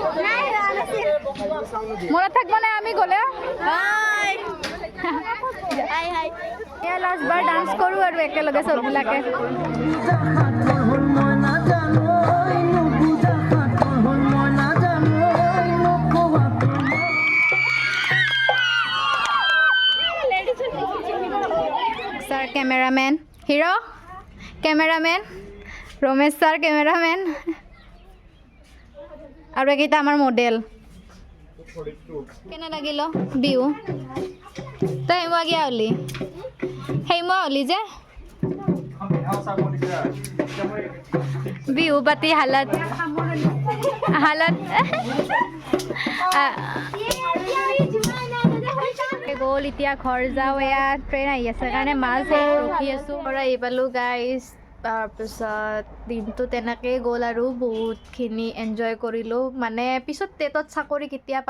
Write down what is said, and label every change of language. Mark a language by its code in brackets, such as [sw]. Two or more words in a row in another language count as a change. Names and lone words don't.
[as] মনত থাকিব নাই আমি গ'লে এয়া লাষ্ট বাৰ ডান্স কৰোঁ আৰু একেলগে চববিলাকে Sir, cameraman. Hero? Cameraman? Romesh sir, cameraman. আৰু এইকেইটা আমাৰ মডেল কেনে লাগিল বিহু তই হেমুৱা হলি হেমুৱা হলি যে বিহু পাতি হালত গ'ল এতিয়া ঘৰ যাওঁ এয়া ট্ৰেইন আহি আছে কাৰণে মাছ ৰখি আছোঁ পৰা আহি পালোঁ গাইজ তাৰপিছত দিনটো তেনেকৈয়ে গ'ল আৰু বহুতখিনি এনজয় কৰিলোঁ মানে পিছত টেটত চাকৰি কেতিয়া পাওঁ